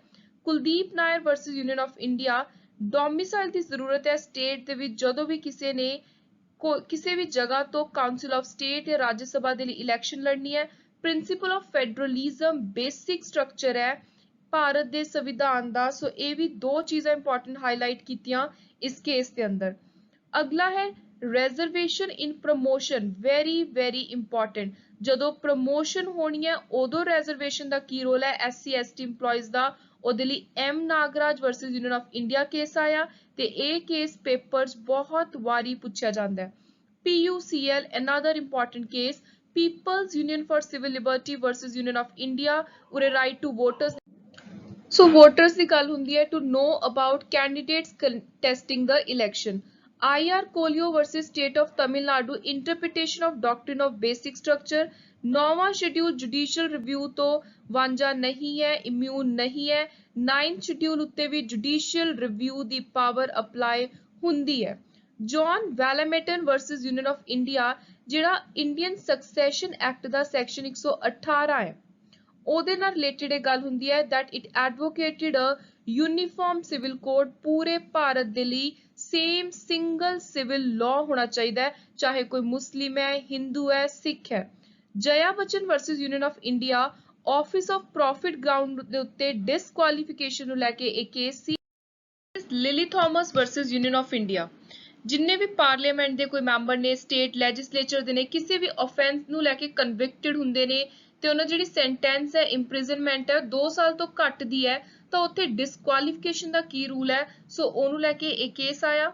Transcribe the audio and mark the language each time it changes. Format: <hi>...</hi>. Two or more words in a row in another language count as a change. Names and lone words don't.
<pa>ਕੁਲਦੀਪ ਨਾਇਰ ਵਰਸਸ ਯੂਨੀਅਨ ਆਫ ਇੰਡੀਆ। ਡੋਮਿਸਾਈਲ ਦੀ ਜ਼ਰੂਰਤ ਹੈ ਸਟੇਟ ਦੇ ਵਿੱਚ ਜਦੋਂ ਵੀ ਕਿਸੇ ਨੇ ਕਿਸੇ ਵੀ ਜਗ੍ਹਾ ਤੋਂ ਕਾਉਂਸਲ ਆਫ ਸਟੇਟ ਜਾਂ ਰਾਜ ਸਭਾ ਦੇ ਲਈ ਇਲੈਕਸ਼ਨ ਲੜਨੀ ਹੈ।</pa> <en>principle of federalism basic structure</en> <pa>ਹੈ ਭਾਰਤ ਦੇ ਸੰਵਿਧਾਨ ਦਾ। ਸੋ ਇਹ ਵੀ ਦੋ ਚੀਜ਼ਾਂ ਇੰਪੋਰਟੈਂਟ ਹਾਈਲਾਈਟ ਕੀਤੀਆਂ ਇਸ ਕੇਸ ਦੇ ਅੰਦਰ। ਅਗਲਾ ਹੈ</pa> <en>reservation in promotion, very important।</en> <pa>ਜਦੋਂ ਪ੍ਰਮੋਸ਼ਨ ਹੋਣੀ ਹੈ ਉਦੋਂ reservation ਦਾ ਕੀ ਰੋਲ ਹੈ</pa> <en>SC/ST EMPLOYEES</en> <pa>ਦਾ, ਉਹਦੇ ਲਈ M ਨਾਗਰਾਜ ਵਰਸਸ ਯੂਨੀਅਨ ਆਫ ਇੰਡੀਆ ਕੇਸ ਆਇਆ ਤੇ ਇਹ ਕੇਸ ਪੇਪਰਸ ਬਹੁਤ ਵਾਰੀ ਪੁੱਛਿਆ ਜਾਂਦਾ ਹੈ।</pa> <en>PUCL another important case, People's Union for Civil Liberty versus Union of India।</en> <pa>ਉਰੇ</pa> <en>right to voters,</en> <pa>ਸੋ ਵੋਟਰਸ ਦੀ ਗੱਲ ਹੁੰਦੀ ਹੈ</pa> <en>to know about candidates contesting the election। IR Kolio versus State of Tamil Nadu, interpretation of doctrine of basic structure।</en> <pa>ਨੌਵਾਂ ਸ਼ਡਿਊਲ</pa> <en>judicial review</en> <pa>ਤੋਂ ਵਾਂਝਾ ਨਹੀਂ ਹੈ, ਇਮਿਊਨ ਨਹੀਂ ਹੈ। 9th ਸ਼ਡਿਊਲ ਉੱਤੇ ਵੀ</pa> <en>judicial review</en> <pa>ਦੀ ਪਾਵਰ ਅਪਲਾਈ ਹੁੰਦੀ ਹੈ। ਜੌਨ ਵੈਲਮੇਟਨ ਵਰਸਸ ਯੂਨੀਅਨ ਆਫ ਇੰਡੀਆ, ਜਿਹੜਾ ਇੰਡੀਅਨ ਸਕਸੈਸ਼ਨ ਐਕਟ ਦਾ ਸੈਕਸ਼ਨ 118 ਹੈ ਉਹਦੇ ਨਾਲ ਰਿਲੇਟਡ ਇਹ ਗੱਲ ਹੁੰਦੀ ਹੈ</pa> <en>that it advocated a uniform civil code।</en> <pa>ਪੂਰੇ ਭਾਰਤ ਦੇ ਲਈ</pa> <en>same single civil law</en> <pa>ਹੋਣਾ ਚਾਹੀਦਾ ਹੈ, ਚਾਹੇ ਕੋਈ ਮੁਸਲਿਮ ਹੈ, ਹਿੰਦੂ ਹੈ, ਸਿੱਖ ਹੈ। ਜਯਾ ਬਚਨ ਵਰਸਸ ਯੂਨੀਅਨ ਆਫ ਇੰਡੀਆ,</pa> <en>office of profit ground</en> <pa>ਦੇ ਉੱਤੇ ਡਿਸਕੁਆਲੀਫਿਕੇਸ਼ਨ ਨੂੰ ਲੈ ਕੇ ਇਹ ਕੇਸ ਸੀ। ਲਿਲੀ ਥਾਮਸ ਵਰਸਸ ਯੂਨੀਅਨ ਆਫ ਇੰਡੀਆ, ਜਿੰਨੇ ਵੀ ਪਾਰਲੀਮੈਂਟ ਦੇ ਕੋਈ ਮੈਂਬਰ ਨੇ,</pa> <en>state legislature</en> <pa>ਦੇ ਨੇ, ਕਿਸੇ ਵੀ ਆਫੈਂਸ ਨੂੰ ਲੈ ਕੇ ਕਨਵਿਕਟਡ ਹੁੰਦੇ ਨੇ ਤੇ ਉਹਨਾਂ ਜਿਹੜੀ ਸੈਂਟੈਂਸ ਹੈ ਇੰਪ੍ਰਿਜ਼ਨਮੈਂਟ ਹੈ 2 ਸਾਲ ਤੋਂ ਘੱਟ ਦੀ ਹੈ ਤਾਂ ਉੱਥੇ ਡਿਸਕੁਆਲੀਫਿਕੇਸ਼ਨ ਦਾ ਕੀ ਰੂਲ ਹੈ, ਸੋ ਉਹਨੂੰ ਲੈ ਕੇ ਇਹ ਕੇਸ ਆਇਆ।</pa>